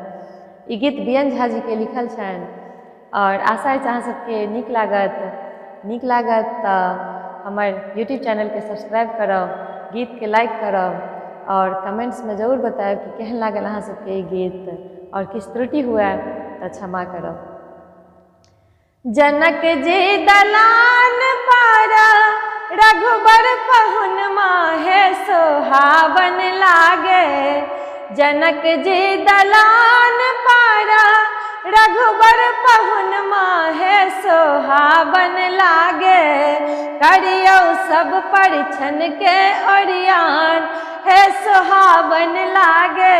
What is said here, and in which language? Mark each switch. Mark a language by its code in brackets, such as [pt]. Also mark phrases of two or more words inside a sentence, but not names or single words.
[mai] ई गीत बीएन झा जी के लिखल छनि और आशा अछि अहाँ सबके नीक लागत तऽ हमर [en] YouTube channel [mai] के सब्सक्राइब करब, गीत के लाइक करब और कमेंट्स में जरूर बताएब कि केहन लागल अहाँ सबके ई गीत और किछु त्रुटि हुए तऽ क्षमा करब। जनक जी दलान पारा रघुबर पहुन माहे सोहावन लागे। जनक जी दलान पारा रघुबर पहुन माहे सोहावन लागे। करियो सब परिछन के ओरियान है सोहावन लागे।